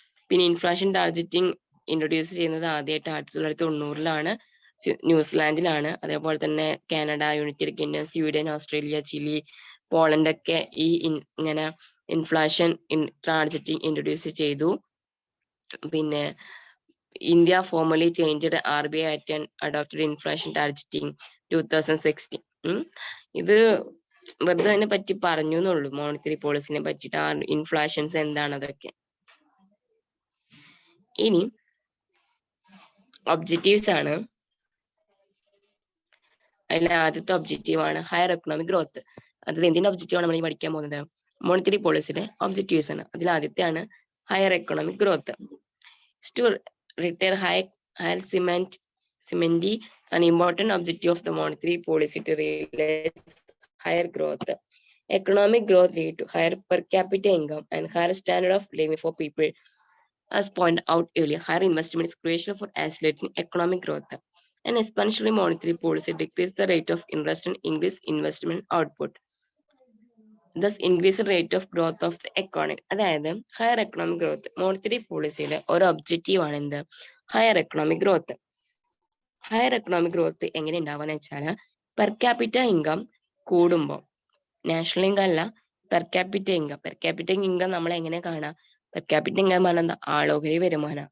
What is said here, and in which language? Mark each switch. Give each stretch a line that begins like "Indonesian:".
Malayalam: പിന്നെ inflation targeting introduce ചെയ്യുന്നത് ആദ്യമായിട്ട് 1990-ലാണ് ന്യൂസിലാൻഡിലാണ്. അതേപോലെ തന്നെ Canada, United kingdom, Sweden, Australia, Chile, Poland ഒക്കെ ഈ ഇങ്ങനെ ഇൻഫ്ലേഷൻ ടാർഗറ്റിംഗ് ഇൻട്രൊഡ്യൂസ് ചെയ്തു. പിന്നെ
English: India formally changed RBI Act and adopted inflation targeting 2016.
Malayalam: ഇത് വെറുതെ അതിനെ പറ്റി പറഞ്ഞു എന്നുള്ളൂ, മോണിറ്ററി പോളിസിനെ പറ്റിയിട്ട്, ഇൻഫ്ലേഷൻസ് എന്താണ് അതൊക്കെ. ഇനി ഒബ്ജക്റ്റീവ്സ് ആണ്. അതിലെ ആദ്യത്തെ ഒബ്ജക്റ്റീവ് ആണ് ഹയർ എക്കണോമിക് ഗ്രോത്ത്. അതിൽ എന്തിന്റെ ഒബ്ജക്റ്റീവ് ആണ് നമ്മൾ പഠിക്കാൻ പോകുന്നത്? മോണിറ്ററി പോളിസിയുടെ ഒബ്ജക്റ്റീവ്സ് ആണ്. അതിൽ ആദ്യത്തെയാണ് higher economic growth.
English: To retain higher cementy, an important objective of the monetary policy to realize higher growth. Economic growth lead to higher per capita income and higher standard of living for people. As pointed out earlier, higher investment is crucial for accelerating economic growth. An expansionary monetary policy decreases the rate of interest and increase investment output. Thus increase the rate of growth of the economy.
Malayalam: അതായത് higher economic growth monetary പോളിസിയുടെ ഒരു objective ആണ് എന്ത്? Higher economic growth. Higher economic growth എങ്ങനെ ഉണ്ടാവുക വെച്ചാൽ per capita income കൂടുമ്പോൾ, national income അല്ല, per capita income. Per capita income നമ്മൾ എങ്ങനെ കാണാം? പെർ ക്യാപിറ്റ ഇൻകം പറഞ്ഞാൽ ആളോഹരി വരുമാനം.